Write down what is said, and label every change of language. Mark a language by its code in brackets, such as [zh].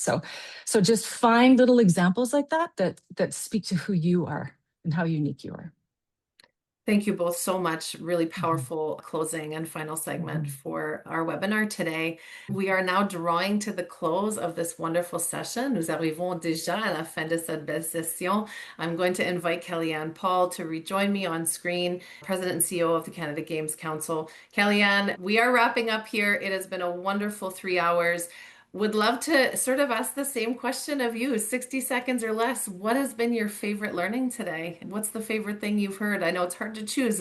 [en] So just find little examples like that speak to who you are and how unique you are. Thank you both so much. Really powerful closing and final segment for our webinar today. We are now drawing to the close of this wonderful session. [fr] Nous arrivons déjà à la fin de cette belle session. [en] I'm going to invite Kellyanne Paul to rejoin me on screen, President and CEO of the Canada Games Council. Kellyanne, we are wrapping up here. It has been a wonderful 3 hours. Would love to sort of ask the same question of you, 60 seconds or less. What has been your favorite learning today? What's the favorite thing you've heard? I know it's hard to choose.